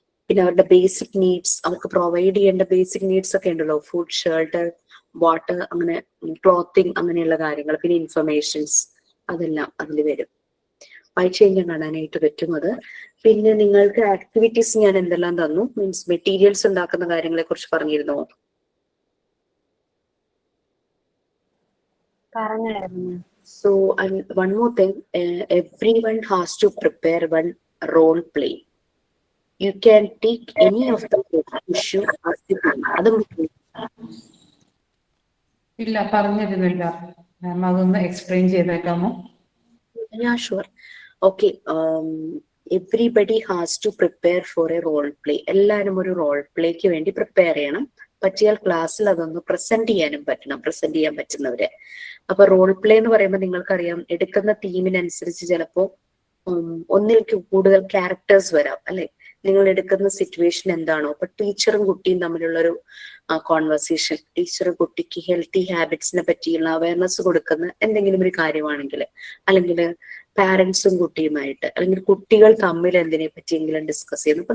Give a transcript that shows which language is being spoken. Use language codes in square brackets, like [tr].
[ml] പിന്നെ അവരുടെ basic needs, അവർക്ക് പ്രൊവൈഡ് ചെയ്യേണ്ട ബേസിക് നീഡ്സ് ഒക്കെ ഉണ്ടല്ലോ, ഫുഡ്, ഷെൽട്ടർ, വാട്ടർ, അങ്ങനെ ക്ലോത്തിങ്, അങ്ങനെയുള്ള കാര്യങ്ങൾ, പിന്നെ ഇൻഫർമേഷൻസ്, അതെല്ലാം അതിൽ വരും. വായിച്ചു കഴിഞ്ഞാൽ കാണാനായിട്ട് പറ്റും അത്. പിന്നെ നിങ്ങൾക്ക് ആക്ടിവിറ്റീസ് ഞാൻ എന്തെല്ലാം തന്നു, മീൻസ് മെറ്റീരിയൽസ് ഉണ്ടാക്കുന്ന കാര്യങ്ങളെ കുറിച്ച് പറഞ്ഞിരുന്നോ? [en] So, and one more thing, everyone has to prepare one role play. You can take any of the issue as the theme. [ml] ഇല്ല, പറഞ്ഞിരുന്നില്ല മാം, അതൊന്ന് explain ചെയ്തേക്കാമോ? [en] Yeah, sure. Okay. Everybody has to prepare for a role play. [ml] എല്ലാവരും ഒരു role plaque വേണ്ടി prepare ചെയ്യണം. പറ്റിയാൽ ക്ലാസ്സിൽ അതൊന്ന് പ്രസന്റ് ചെയ്യാനും പറ്റണം, പ്രസന്റ് ചെയ്യാൻ പറ്റുന്നവരെ. അപ്പൊ റോൾ പ്ലേ എന്ന് പറയുമ്പോൾ നിങ്ങൾക്കറിയാം, എടുക്കുന്ന തീമിനനുസരിച്ച് ചിലപ്പോ ഒന്നിൽ കൂടുതൽ ക്യാരക്ടേഴ്സ് വരാം, അല്ലെ? നിങ്ങൾ എടുക്കുന്ന സിറ്റുവേഷൻ എന്താണോ, ഇപ്പൊ ടീച്ചറും കുട്ടിയും തമ്മിലുള്ളൊരു കോൺവെർസേഷൻ, ടീച്ചറും കുട്ടിക്ക് ഹെൽത്തി ഹാബിറ്റ്സിനെ പറ്റിയുള്ള അവയർനെസ് കൊടുക്കുന്ന എന്തെങ്കിലും ഒരു കാര്യമാണെങ്കിൽ, അല്ലെങ്കിൽ പാരന്റ്സും കുട്ടിയുമായിട്ട്, അല്ലെങ്കിൽ കുട്ടികൾ തമ്മിൽ എന്തിനെ പറ്റിയെങ്കിലും ഡിസ്കസ് ചെയ്യുന്നു.